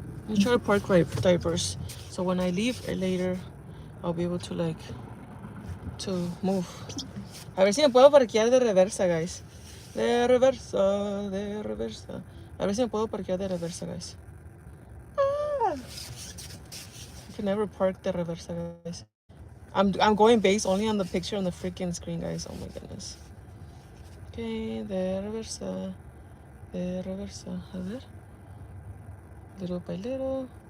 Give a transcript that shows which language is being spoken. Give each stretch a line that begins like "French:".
English: I try to park right diverse. So when I leave later, I'll be able to, like, to move.
Spanish: A ver si me puedo parquear de reversa, guys. De reversa, de reversa. A ver si me puedo parquear de reversa, guys. Ah.
English: I can never park
Spanish: de reversa,
English: guys. I'm going based only on the picture on the freaking screen, guys. Oh my goodness. Okay,
Spanish: de reversa. De reversa. A ver.
English: Little by little.